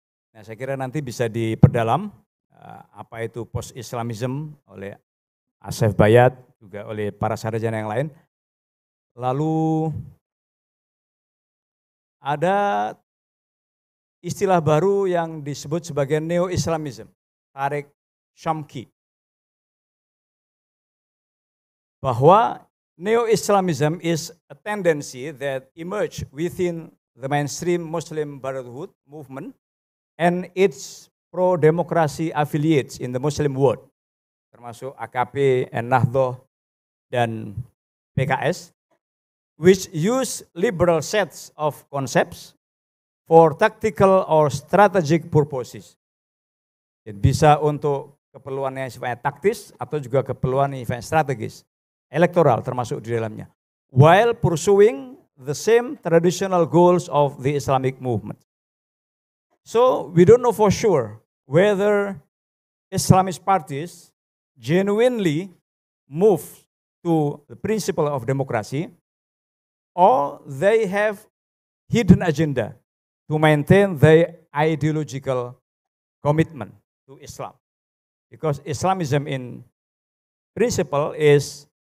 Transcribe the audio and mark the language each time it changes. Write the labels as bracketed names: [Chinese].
[Indonesian] Nah, saya kira nanti bisa diperdalam apa itu post-Islamism oleh Asef Bayat, juga oleh para sarjana yang lain. Lalu ada istilah baru yang disebut sebagai Neo-Islamism, Tariq Shamki. Bahwa [English] Neo-Islamism is a tendency that emerged within the mainstream Muslim Brotherhood movement and its pro-democracy affiliates in the Muslim world, [Indonesian] termasuk AKP, Ennahdoh, dan PKS, [English] which use liberal sets of concepts for tactical or strategic purposes. [Indonesian] Jadi bisa untuk keperluan yang sifatnya taktis atau juga keperluan yang sifatnya strategis, elektoral termasuk di dalamnya. [English] While pursuing the same traditional goals of the Islamic movement. So we don't know for sure whether Islamist parties genuinely move to the principle of democracy or they have hidden agenda to maintain their ideological commitment to Islam. Because Islamism in principle is